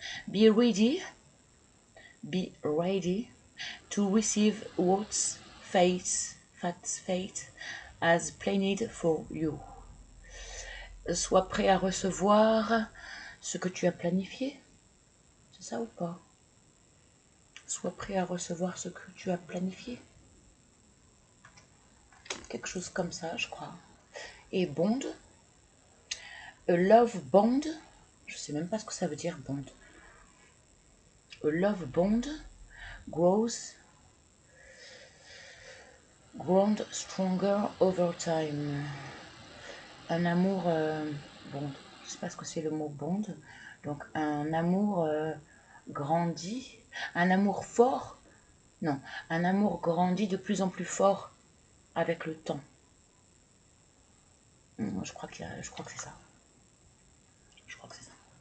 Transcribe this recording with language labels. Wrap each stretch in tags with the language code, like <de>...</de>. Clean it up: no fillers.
<en>Be ready to receive what fate has planned for you.</en> <fr>Sois prêt à recevoir ce que tu as planifié. C'est ça ou pas? Sois prêt à recevoir ce que tu as planifié. Quelque chose comme ça, je crois. Et bond.</fr> <en>A love bond.</en> <fr>Je sais même pas ce que ça veut dire, bond.</fr> <en>A love bond grows stronger over time.</en> <fr>Un amour bond. Je sais pas ce que c'est le mot bond. Donc un amour grandit. Un amour fort. Non, un amour grandit de plus en plus fort avec le temps. Je crois que c'est ça. Je crois que c'est ça.</fr>